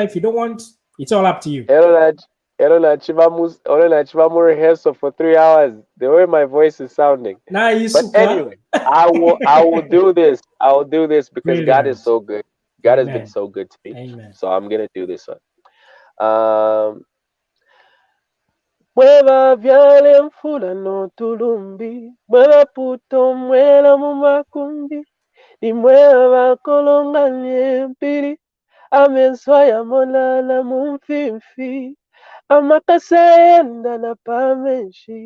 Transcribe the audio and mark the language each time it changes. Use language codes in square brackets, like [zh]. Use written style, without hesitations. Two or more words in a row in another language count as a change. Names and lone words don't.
[en] If you don't want, it's all up to you. Chivamu rehearsal for 3 hours. The way my voice is sounding. But anyway, I will do this. I will do this because Brilliant. God is so good. God Amen. has been so good to me. Amen. So I'm gonna do this one. [bem] Mueva vyale mfula no tulumbi, mueva puto muela mumakumbi, ni mueva kolonga nyempiri, amenswaya molala mumfimfi, amakasayenda na pamenshi,